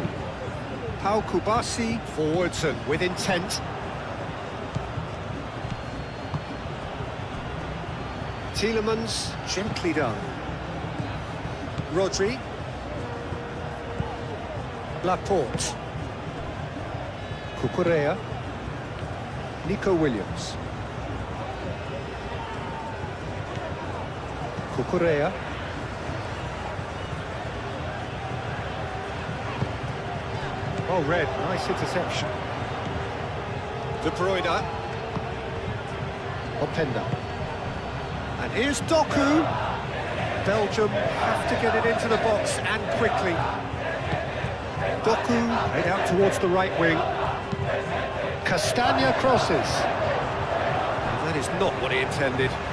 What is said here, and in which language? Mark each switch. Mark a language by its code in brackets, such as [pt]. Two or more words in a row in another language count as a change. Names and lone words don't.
[en] Pau Kubasi forwards and with intent. Tielemans, gently done. Rodri. Laporte. Cucurella. Nico Williams. Cucurella. Oh, red, nice interception. De Bruyne. Openda. And here's Doku. Belgium have to get it into the box and quickly. Doku head out towards the right wing. Castagna crosses. That is not what he intended.